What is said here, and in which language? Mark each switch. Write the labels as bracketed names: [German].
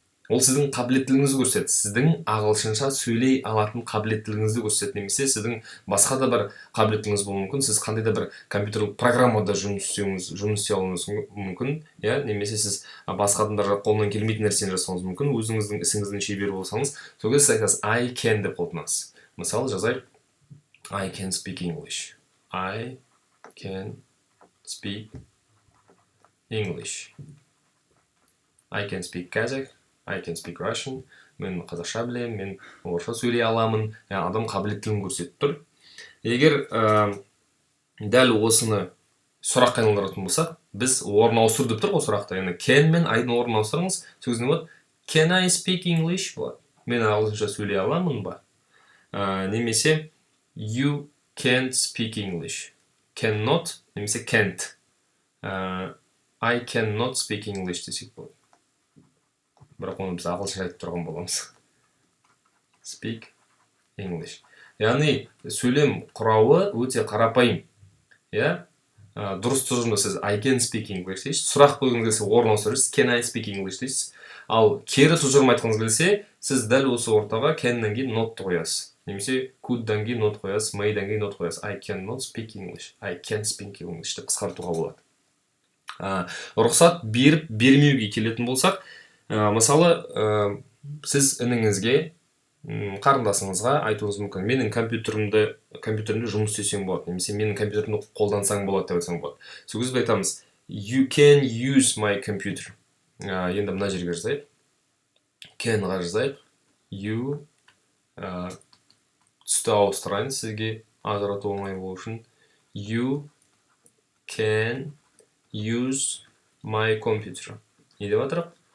[Kazakh] Ол сіздің қабілеттілігіңізді көрсетеді. Сіздің ағылшынша сөйлей алатын қабілеттілігіңізді көрсетеді. Немесе сіздің басқа да бір қабілеттілігіңіз болуы мүмкін. Сіз қандай да бір компьютерлік программада жұмыс істей алуыңыз мүмкін, немесе сіз басқа адамдарға қолынан келмейтін нәрсені жасауыңыз мүмкін. Өзіңіздің ісіңіздің шебері болсаңыз, сол кезде сіз айтасыз [English] I can [Kazakh] деп қолданасыз. Мысалы жазайық, [English] I can speak English. I can speak English. I can speak Kazakh. I can speak Russian. [Kazakh] Мен қазақша білемін, мен орысша сөйлей аламын. Адам қабілеттілігін көрсетіп тұр. Егер дәл осыны сұраққа айналдыратын болсақ, біз орын ауыстыр деп тұр ғой сұрақта. Яғни can мен I-ның орнын ауыстырыңыз. Сөзіне болады, [English] can I speak English [Kazakh] болады. Мен ағылшынша сөйлей аламын ба? Немесе [English] you can't speak English. Cannot [Kazakh] немесе [English] can't. I cannot speak English [Kazakh] десек болады. Бірақ оны біз ағылшынша айтып тұрған боламыз. [English] Speak English. [Kazakh] Яғни сөйлем құрауы өте қарапайым. Дұрыс тұжырымда сіз [English] I can speak English [Kazakh] дейсіз. Сұрақ қойғыңыз келсе орын ауыстырасыз. [English] Can I speak English [Kazakh] дейсіз. Ал кері тұжырым айтқыңыз келсе, сіз дәл осы ортаға can-нан кейін not қоясыз. Немесе could-дан кейін not қоясыз, may-дан кейін not қоясыз. [English] I cannot speak English. I can speak English [Kazakh] деп қысқартуға болады. Рұқсат беріп бермеуге келетін болсақ, мысалы, сіз ініңізге, қарындасыңызға айтуыңыз мүмкін. Менің компьютерімде жұмыс істесең болады, немесе менің компьютерімді қолдансаң болады деп айтсаң болады. Сол кезде айтамыз, [English] you can use my computer. [Kazakh] Енді мына жерге жазайық. Can-ға жазайық. You түсті ауыстырайын сізге ажырату оңай болу үшін. [English] You can use my computer. [Kazakh] Не деп жатырық?